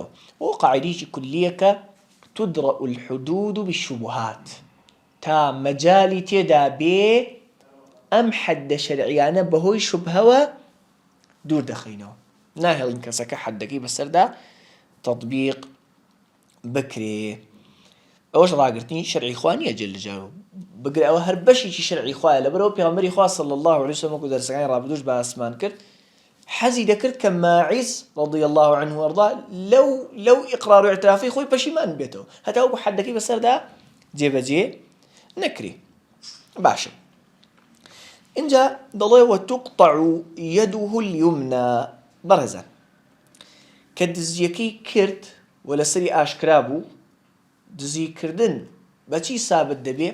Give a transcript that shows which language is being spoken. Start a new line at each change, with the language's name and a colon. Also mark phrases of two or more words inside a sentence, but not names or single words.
Central Kurdish: بۆ قاعیدەیەکی کولیەکە
Arabic: تدرأ الحدود بالشبهات،
Central Kurdish: تا مەجالی تێدا بێ ئەم حەدە شەرعیانە بەهۆی شوبهەوە دوور دەخەینەوە، ناهێڵین کەسەکە حەدەکەی بەسەردا تەطبیق بکرێ. ئەوەش ڕاگررتنی شەرعی خوا نییە
Arabic: جەل جەلاوە،
Central Kurdish: بگرێ ئەوە هەر بەشێکی شەرعی خوایە. لەبەرەوە پێغەمبەری خوا
Arabic: صلی الله علیه وسلم
Central Kurdish: وەکو دەرسەکانی ڕابردووش باسمان کرد، حەزی دەکرد کە ماعیز
Arabic: رضی الله عنه وەرضاه
Central Kurdish: لەو ئیقرار و ئیعترافی خۆی پەشیمان بێتەوە، هەتا وەکو حەدەکەی بەسەردا جێبەجێ نەکرێ. باشە، اینجا دەڵێ
Arabic: وتقطع يده اليمنى.
Central Kurdish: بەڕێزان، کە دزیەکەی کرد و لەسەری ئاشکرا بوو، دزیکردن بەچی سابت دەبێ؟